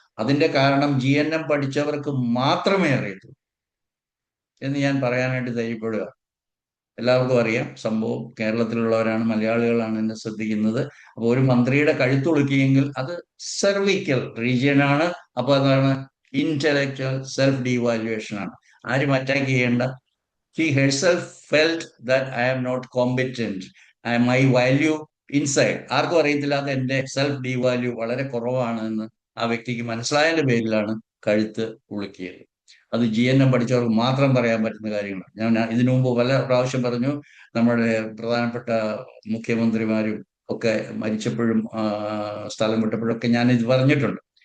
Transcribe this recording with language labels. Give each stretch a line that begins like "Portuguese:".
Malayalam: അതിന്റെ കാരണം GNM പഠിച്ചവർക്ക് മാത്രമേ അറിയത്തുള്ളൂ എന്ന് ഞാൻ പറയാനായിട്ട് ധൈര്യപ്പെടുക. എല്ലാവർക്കും അറിയാം സംഭവം. കേരളത്തിലുള്ളവരാണ്, മലയാളികളാണ് എന്നെ ശ്രദ്ധിക്കുന്നത്. അപ്പൊ ഒരു മന്ത്രിയുടെ കഴുത്തുളുക്കിയെങ്കിൽ അത് സെർവിക്കൽ റീജിയൻ ആണ്. അപ്പൊ അതാണ് ഇന്റലക്ച്വൽ സെൽഫ് ഡിവാലുവേഷൻ ആണ്. ആരും അറ്റാക്ക് ചെയ്യേണ്ട.
English: She herself felt that I am not competent. My value inside.
Malayalam: ആർക്കും അറിയത്തില്ലാത്ത എന്റെ സെൽഫ് ഡിവാല്യൂ വളരെ കുറവാണ് എന്ന് ആ വ്യക്തിക്ക് മനസ്സിലായതിന്റെ പേരിലാണ് കഴുത്ത് ഉളുക്കിയത്. അത് GNM പഠിച്ചവർക്ക് മാത്രം പറയാൻ പറ്റുന്ന കാര്യങ്ങളാണ്. ഞാൻ ഇതിനു മുമ്പ് പല പ്രാവശ്യം പറഞ്ഞു, നമ്മുടെ പ്രധാനപ്പെട്ട മുഖ്യമന്ത്രിമാരും ഒക്കെ മരിച്ചപ്പോഴും സ്ഥലം വിട്ടപ്പോഴൊക്കെ ഞാൻ ഇത് പറഞ്ഞിട്ടുണ്ട്.